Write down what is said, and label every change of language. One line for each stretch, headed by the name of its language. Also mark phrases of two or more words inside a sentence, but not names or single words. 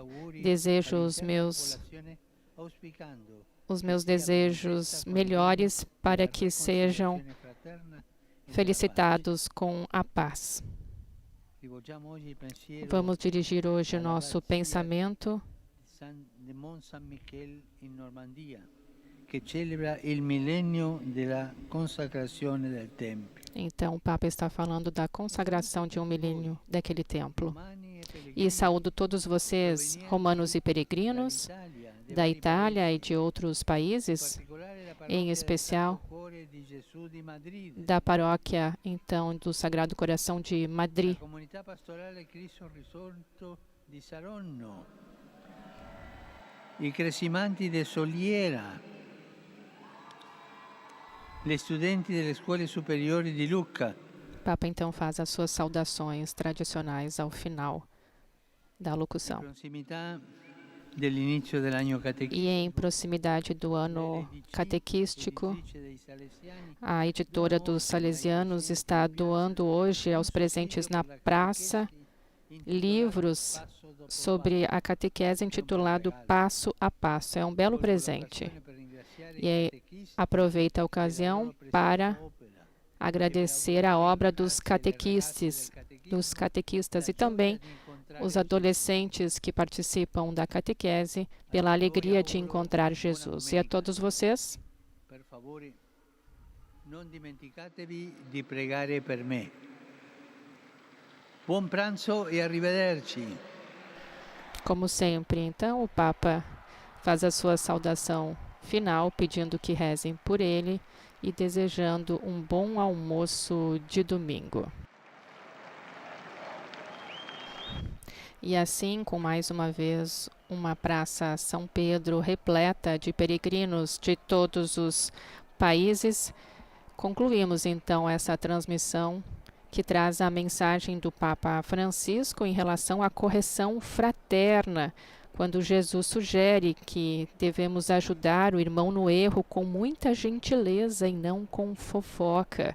Portuguese: Desejo os meus desejos melhores para que sejam felicitados com a paz. Vamos dirigir hoje o nosso pensamento
Italian: de Mont Saint-Michel in Normandia, che celebra il millennio della consacrazione del tempio.
Portuguese: Então, o Papa está falando da consagração de um milênio daquele templo. E saúdo todos vocês, romanos e peregrinos, da Itália e de outros países, em especial da paróquia, então, do Sagrado Coração de Madrid.
Italian: I Cresimanti de Soliera, gli studenti delle scuole superiori di Lucca,
Portuguese: O Papa então faz as suas saudações tradicionais ao final da
Italian: in
Portuguese: locução.
Italian: prossimità dell'inizio dell'anno
Portuguese: E em proximidade do ano catequístico, a editora dos Salesianos está doando hoje aos presentes na praça livros sobre a catequese intitulado Passo a Passo. É um belo presente. E aproveita a ocasião para agradecer a obra dos catequistas e também os adolescentes que participam da catequese pela alegria de encontrar Jesus. E a todos vocês,
Italian: Per favore, non dimenticatevi di pregare per me. Buon pranzo e arrivederci.
Portuguese: como sempre, então, o Papa faz a sua saudação final, pedindo que rezem por ele e desejando um bom almoço de domingo. E assim, com mais uma vez, uma praça São Pedro repleta de peregrinos de todos os países, concluímos então essa transmissão que traz a mensagem do Papa Francisco em relação à correção fraterna, quando Jesus sugere que devemos ajudar o irmão no erro com muita gentileza e não com fofoca.